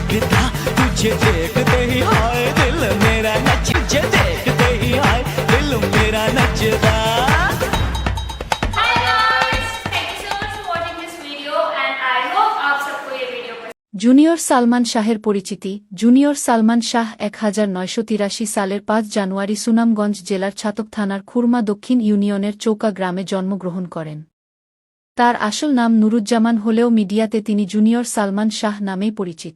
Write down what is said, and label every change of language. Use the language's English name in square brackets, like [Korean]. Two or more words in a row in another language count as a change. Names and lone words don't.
[Hindi] नचदा तुझे देखते ही हाय दिल मेरा नच तुझे देखते ही हाय दिल मेरा नचदा [English] Hi guys, thank you so much for watching this video and I hope [Hindi] आप सबको ये वीडियो पसंद [Bangla] জুনিয়র সালমান শাহের পরিচিতি জুনিয়র সালমান শাহ 1983 সালের 5 জানুয়ারি সুনামগঞ্জ জেলার ছাতক থানার খুরমা দক্ষিণ ইউনিয়নের চৌকা গ্রামে জন্মগ্রহণ করেন। তার আসল নাম নুরুজ্জামান হলেও মিডিয়াতে তিনি জুনিয়র সালমান শাহ নামেই পরিচিত।